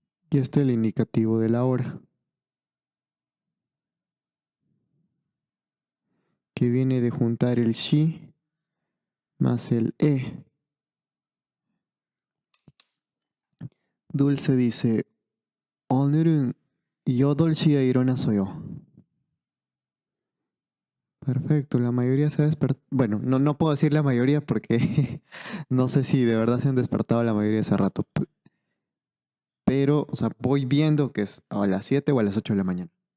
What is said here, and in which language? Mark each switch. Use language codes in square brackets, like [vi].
[es] Y este es el indicativo de la hora, que viene de juntar el shi más el e. Dulce dice, [ko] 오늘은 8시에 일어났어요. [es] Perfecto, la mayoría se ha despertado. Bueno, no puedo decir la mayoría porque no sé si de verdad se han despertado la mayoría hace rato. Pero, o sea, voy viendo que es a las 7 o a las 8 de la mañana.